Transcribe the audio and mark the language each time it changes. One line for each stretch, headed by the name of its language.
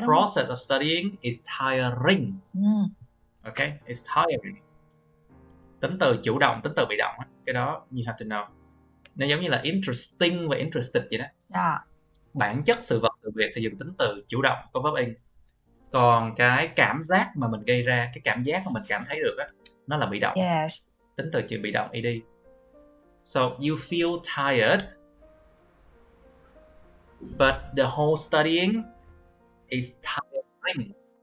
English: whole process of studying is tiring. Okay, it's tiring.
Vietnamese: Tính từ chủ động, tính từ bị động, cái đó
English: you have to know.
Vietnamese: Nó giống như là interesting và interested vậy đó.
English: Yeah.
Vietnamese: Bản chất sự vật sự việc thì dùng tính từ chủ động có verb in. Còn cái cảm giác mà mình gây ra, cái cảm giác mà mình cảm thấy được á, nó là bị động.
English: Yes.
Vietnamese: Tính từ chữ bị động ed.
English: So you feel tired, but the whole studying is tiring.